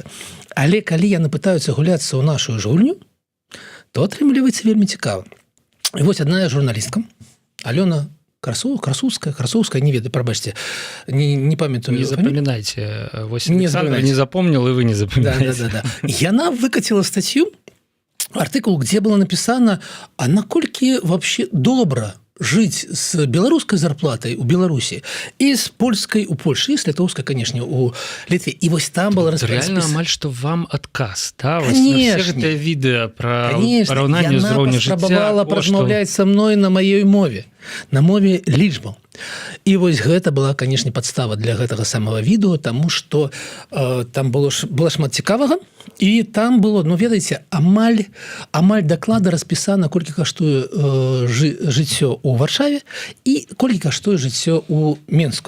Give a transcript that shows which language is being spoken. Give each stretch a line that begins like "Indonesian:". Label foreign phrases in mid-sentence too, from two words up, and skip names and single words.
Belarusian: Але калі яны пытаюцца гуляцца ў нашу ж гульню, то атрымліваецца вельмі цікава. І вось адна журналістка, Алёна Красоўская, не ведаю, прабачце, не памятаю. Не запамінайце. Вось Александр не запомніл, і вы не запамінайце. Да. Яна выкацила статью, артыкул,
Russian: где было написано, а наколькі вообще добра жить с белорусской зарплатой у Беларуси и с польской у Польши, и с литовской, конечно, у Литвы. И вот там было реально амаль что вам отказ, да? Конечно. Все это видео про
Belarusian: параўнанне ўзроўню жыцця. Яна паспрабавала празмаўляць са мной на маёй мове, на мове лічбаў. І вось гэта была, конечно, падстава для гэтага самого відэо, таму што там было шмат цікавага, і там было, ведаеце, амаль даклада распісана, колькі каштуе жыццё ў Варшаве і колькі каштуе жыццё ў Менску.